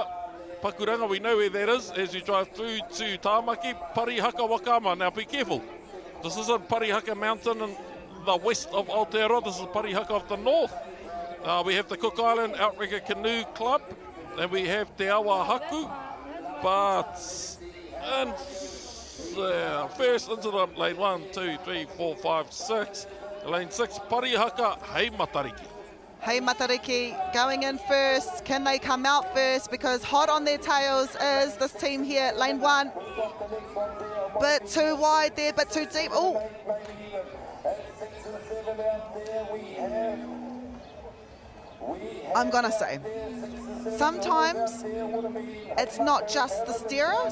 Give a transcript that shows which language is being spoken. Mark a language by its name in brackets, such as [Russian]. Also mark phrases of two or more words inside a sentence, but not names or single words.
[English] Pakuranga, we know where that is as you drive through to Tāmaki. Parihaka Wakama. Now be careful. This isn't Parihaka Mountain in the west of Aotearoa. This is Parihaka of the north. We have the Cook Island Outrigger Canoe Club. And we have Te Awa Haku, but first into the lane 1, 2, 3, 4, 5, 6. Lane 6, Parihaka, Hei Matariki. Hei Matariki going in first. Can they come out first? Because hot on their tails is this team here, lane 1. Bit too wide there, bit too deep. Oh. I'm gonna say, sometimes it's not just the steerer.